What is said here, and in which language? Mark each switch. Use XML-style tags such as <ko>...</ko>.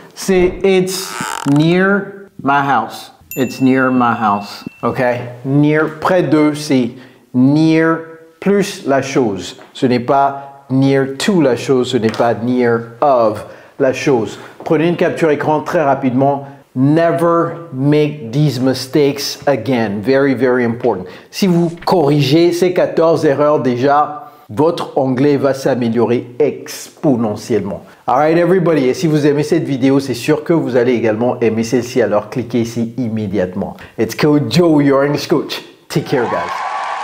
<fr>C'est</fr> <en>it's near my house. It's near my house.</en> <fr>Ok, near, près de, c'est near plus la chose. Ce n'est pas</fr> <en>near to</en> <fr>la chose, ce n'est pas</fr> <en>near of</en> <fr>la chose. Prenez une capture écran très rapidement.</fr> <en>Never make these mistakes again. Very, very important.</en> <fr>Si vous corrigez ces 14 erreurs déjà, votre anglais va s'améliorer exponentiellement.</fr> <en>Alright everybody,</en> <fr>et si vous aimez cette vidéo, c'est sûr que vous allez également aimer celle-ci, alors cliquez ici immédiatement.</fr> <en>It's Coach Joe, your English coach. Take care guys.</en>